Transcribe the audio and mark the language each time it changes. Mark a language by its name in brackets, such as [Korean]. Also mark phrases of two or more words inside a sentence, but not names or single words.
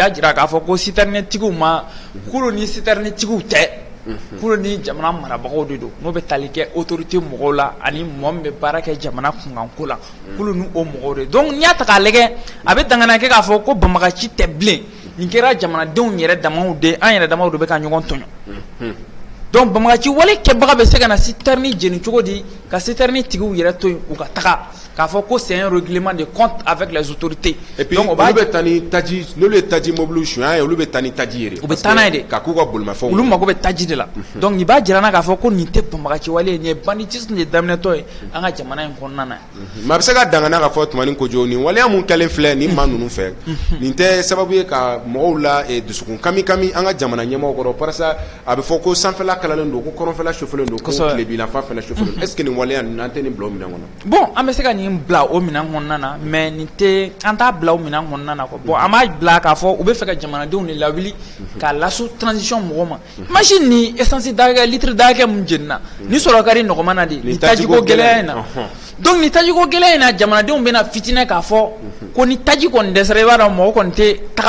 [Bambara] y'a jira k'a fɔ ko citerne tigiw ma k'olu ni citerne tigiw tɛ k'olu ni jamana marabagaw de don n'o bɛ tali kɛ autorité mɔgɔw la ani mɔgɔ min bɛ baara kɛ jamana kunkanko la k'olu ni o mɔgɔw de donc n'i y'a ta k'a lajɛ a bɛ dangana kɛ k'a fɔ ko Bamakaci tɛ bilen nin kɛra jamanadenw yɛrɛ damaw de an yɛrɛ damaw de bɛ ka ɲɔgɔn tɔɲɔ donc Bamakaci wale kɛbaga bɛ se ka na citerne jeni cogo di ka citerne tigiw yɛrɛ to yen u ka taga k'a fɔ ko [French] c'est un règlement de compte avec les autorités et puis [Bambara] olu bɛ taa ni taji n'olu ye taji mobile suɲɛ ye olu bɛ taa ni taji ye de u bɛ taa n'a ye de ka k'u ka bolimafɛnw olu mago bɛ taji de la donc nin b'a jira n na k'a fɔ ko nin tɛ Bamakaci wale ye nin ye banditisme de daminɛtɔ ye an ka jamana in kɔnɔna na mais a bɛ se ka dangana k'a fɔ tumani kojo nin waleya mun kɛlen filɛ nin maa ninnu fɛ nin tɛ sababu ye ka mɔgɔw la dusukun kami an ka jamana ɲɛmɔgɔw kɔrɔ parisa a bɛ fɔ ko sanfɛla kalalen don ko kɔrɔnfɛla sufɛlen don ko tilebinafan fana sufɛlen don [French] est ce que [Bambara] nin waleya ninnu an tɛ nin bila o minɛn kɔnɔ bon an bɛ se ka nin in bila o minan kɔnɔna na mais nin tɛ an t'a bila o minan kɔnɔna na quoi bon an b'a bila k'a fɔ u bɛ fɛ ka jamanadenw de lawuli k'a laso transition mɔgɔ ma machine ni essence dakɛ litre dakɛ mun jenina ni sɔrɔ ka di nɔgɔman na de ni tajiko gɛlɛya in na donc ni tajiko gɛlɛya in na jamanadenw bɛna fitinɛ k'a fɔ ko ni taji kɔni dɛsɛra i b'a dɔn mɔgɔ kɔni tɛ tagama